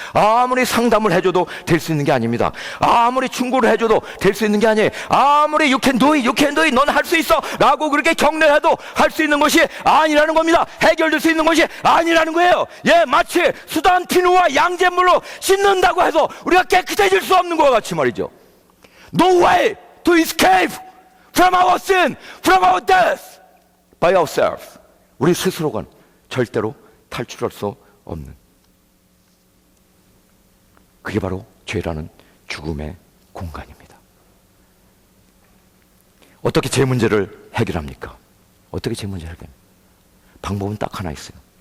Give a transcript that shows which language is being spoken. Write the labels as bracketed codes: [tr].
[ko] 아무리 상담을 해줘도 될 수 있는 게 아닙니다. 아무리 충고를 해줘도 될 수 있는 게 아니에요. 아무리 [en] you can do it, [ko] 넌 할 수 있어 라고 그렇게 격려해도 할 수 있는 것이 아니라는 겁니다. 해결될 수 있는 것이 아니라는 거예요. 마치 수단 비누와 양잿물로 씻는다고 해서 우리가 깨끗해질 수 없는 것과 같이 말이죠. [en] No way to escape from our sin, from our death by ourselves. [ko] 우리 스스로가 절대로 탈출할 수 없는, 그게 바로 죄라는 죽음의 공간입니다. 어떻게 죄 문제를 해결합니까? 어떻게 죄 문제를 해결합니까? 방법은 딱 하나 있어요.